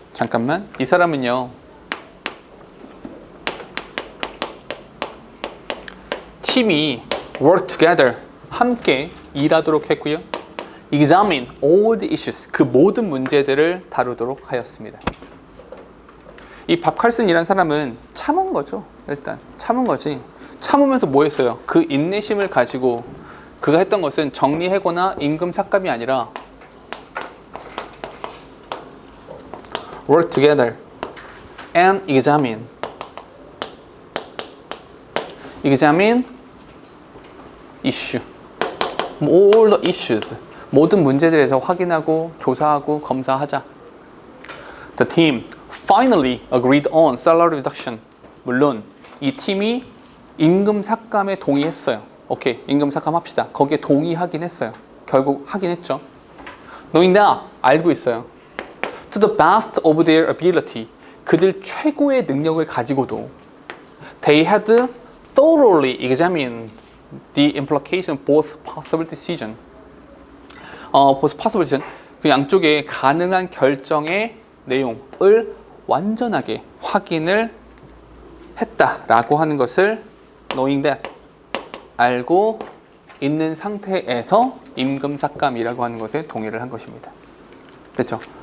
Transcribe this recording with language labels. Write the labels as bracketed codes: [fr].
[ko] 잠깐만. 이 사람은요. [en] 팀이 work together. [ko] 함께 일하도록 했고요. [en] Examine all the issues. [ko] 그 모든 문제들을 다루도록 하였습니다. 이 밥 칼슨이라는 사람은 참은 거죠. 일단 참은 거지. 참으면서 뭐 했어요? 그 인내심을 가지고 그가 했던 것은 정리해고나 임금 삭감이 아니라 [en] work together and examine issue. all the issues. [ko] 모든 문제들에 대해서 확인하고 조사하고 검사하자. [en] The team finally agreed on salary reduction. [ko] 물론 이 팀이 임금 삭감에 동의했어요. 오케이, 임금 삭감합시다. 거기에 동의하긴 했어요. 결국 하긴 했죠. [en] Knowing that, [ko] 알고 있어요. [en] To the best of their ability. [ko] 그들 최고의 능력을 가지고도 [en] They had thoroughly examined the implication of both possible decision. both possible decision. [ko] 그 양쪽의 가능한 결정의 내용을 완전하게 확인을 했다라고 하는 것을 [en] knowing that [ko] 알고 있는 상태에서 임금 삭감이라고 하는 것에 동의를 한 것입니다. 됐죠?